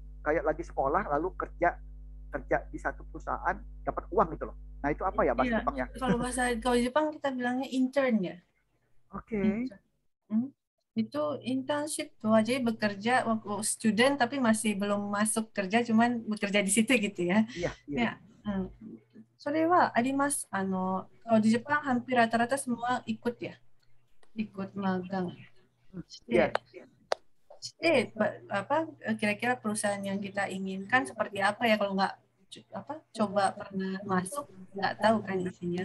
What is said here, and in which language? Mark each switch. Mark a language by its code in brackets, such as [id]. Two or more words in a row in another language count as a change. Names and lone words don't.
[id] Kayak lagi sekolah lalu kerja di satu perusahaan dapat uang gitu loh. Nah itu apa ya bahasa Jepangnya? Kalau Jepang kita bilangnya intern ya. Oke. Itu internship tuh, jadi bekerja waktu student tapi masih belum masuk kerja, cuman bekerja di situ gitu ya. Iya. [ja] それはあります。 [id] kalau di Jepang hampir rata-rata semua ikut magang. Kira-kira perusahaan yang kita inginkan seperti apa ya, kalau nggak coba pernah masuk nggak tahu kan isinya.